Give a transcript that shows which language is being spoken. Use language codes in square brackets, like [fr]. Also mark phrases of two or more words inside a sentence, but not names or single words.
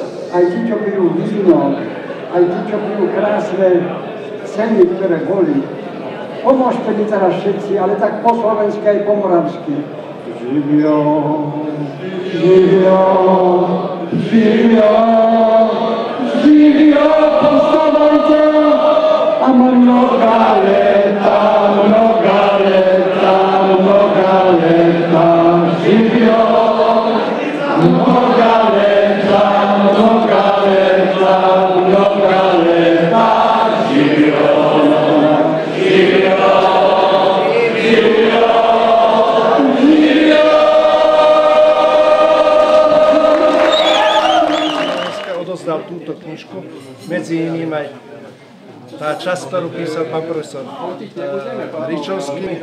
[sk] aj tí, čo pijú víno, aj tí, čo pijú krásne ceny, ktoré boli. Pomôžte mi teraz všetci, ale tak po slovensky aj po moravsky. [sr] Živio, živio, živio, živio, [sk] povstávajte a [sr] mnoga leta, živio, mnoga leta, živio, živio. [sk] Odozdal túto knižku, medzi iným aj tá časť, ktorú písal pán profesor Ričovský.